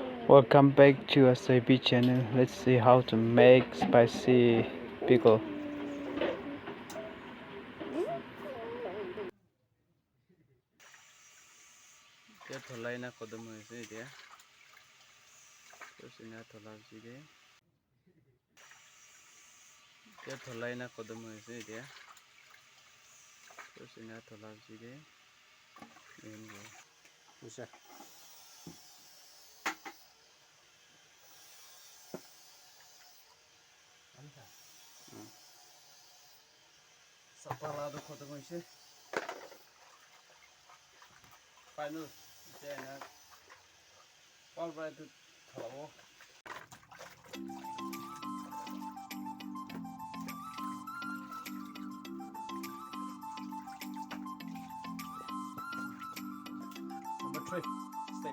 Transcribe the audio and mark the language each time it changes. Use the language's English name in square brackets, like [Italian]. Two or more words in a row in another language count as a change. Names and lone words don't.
[English] Welcome back to Ashei channel. Let's see how to make spicy pickle. [Naga Pidgin] Tholai na kodam hoise etia. Tosina thola jide. Tholai na kodam hoise etia. Tosina thola jide. Mengo. Busa. Sapala do kodam hoise. Final. Jena. [English] All right to thalawo. Number 3. Step.